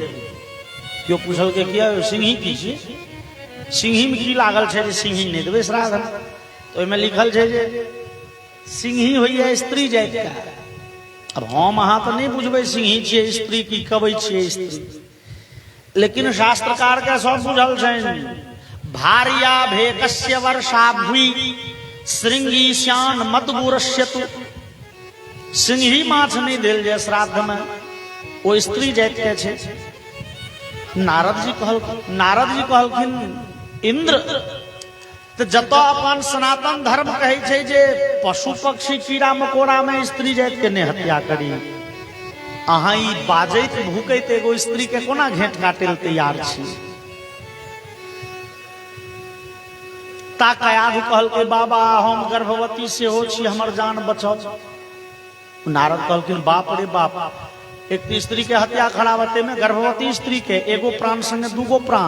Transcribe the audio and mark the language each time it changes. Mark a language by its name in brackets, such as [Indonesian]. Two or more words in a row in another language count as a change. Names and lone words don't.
[Maithili] क्यों पूछल के किया सिंही की छे, सिंही में की लागल छे जे सिंही नहीं देबे श्राद्ध में? तो ओय में लिखल छे जे सिंही होइए स्त्री जाति का। अब हम अहाँ तो नहीं बुझबे सिंही छियै स्त्री की कबै छियै स्त्री, लेकिन शास्त्रकार के सब बुझल छनि। [Sanskrit] भार्या भेकस्य वर्षा भुई श्रृंगी श्यान मदगुरस्यतु। [Maithili] सिंही माछ नहीं देल जाय श्राद्ध में, वो स्त्री जाति के छे। नारद जी कहलखिन इंद्र तो जत अपन सनातन धर्म कहे छे जे पशु पक्षी कीड़ा मकोड़ा में स्त्री जाति के ने हत्या करी, अहाँ ई बाजैत भूकैत एगो स्त्री के कोना घेंट काटे ले तैयार छी? ता कयाधु कहलकै बाबा हम गर्भवती से हो छी, हमर जान बचाओ। नारद कहलखिन बाप रे बाप, एक स्त्री के हत्या खड़ावते में गर्भवती स्त्री के एगो प्राण संगे दूगो प्राण।